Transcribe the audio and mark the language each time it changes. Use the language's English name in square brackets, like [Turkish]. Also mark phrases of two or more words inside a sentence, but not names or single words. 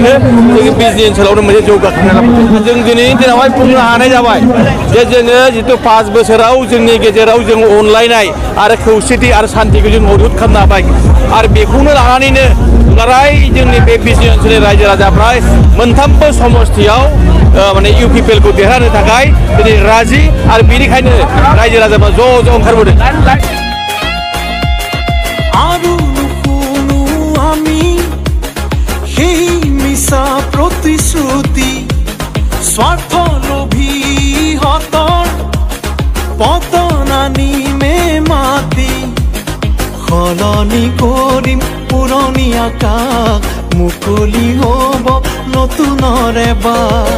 [Bodo] जोंनि बिजनि ओनसोलावनो मोनसे जौगाखांनाय लाबोदों। जों दिनैनि दिनावहाय बुंनो हानाय जाबाय जे जोङो जितु 5 बोसोराव जोंनि गेजेराव जों अनलायनाय आरो खौसेथि आरो शान्तिखौ जों मदद खालामनो हाबाय आरो बेखौनो लानानैनो दुलाराय जोंनि बे बिजनि ओनसोलनि रायजो राजाफ्रा मोनथामबो समस्थियाव माने इउपिपिएल खौ देरहानो थाखाय दिनै राजि आरो बेनिखायनो रायजो राजाफ्रा ज' ओंखारबोदों। [Assamese] আৰু নুশুনো আমি সেই মিছা প্ৰতিশ্ৰুতি, স্বাৰ্থলোভী হতৰ পতন আনিমে মাতি, সলনি কৰিম পুৰণি আকাশ, মুকলি হ'ব নতুনৰে বাট।